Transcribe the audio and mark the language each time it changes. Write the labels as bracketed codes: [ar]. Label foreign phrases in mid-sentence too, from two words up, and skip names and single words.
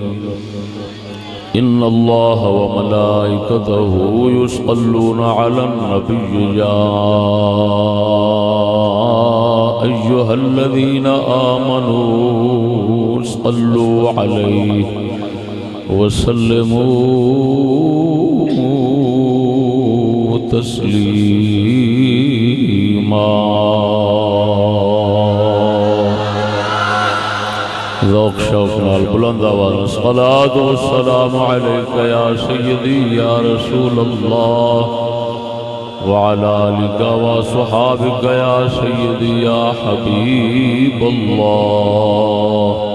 [ar] إن الله وملائكته يصلون على النبي يا أيها الذين آمنوا صلوا عليه وسلموا تسليما ذوق [pa] شوق نال بلند آواز [ar] الصلاة والسلام عليك يا سيدي يا رسول الله وعلى آلك وصحابك يا سيدي يا حبيب الله